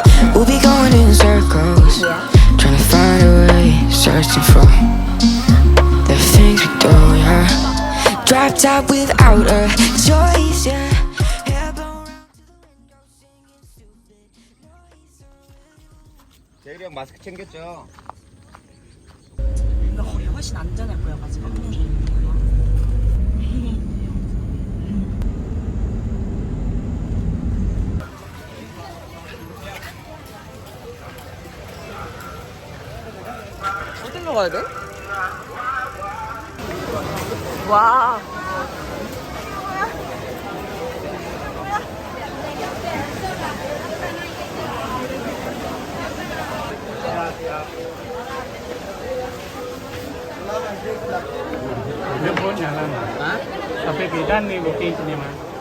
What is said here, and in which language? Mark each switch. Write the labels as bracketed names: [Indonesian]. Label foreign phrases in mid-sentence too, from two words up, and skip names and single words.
[English] We'll be going in circles, trying to find a way, searching for the things we do, yeah. Drop top without a choice, yeah. Hair blown round to the window, singing stupid noise. [Korean] 재율이 형 마스크 챙겼죠? 이거 거기 훨씬 안전해 보여가지고. 어디로 가야 돼? 와. [Indonesian] Dia pun jalan. Sampai bidan nih booking sini mah.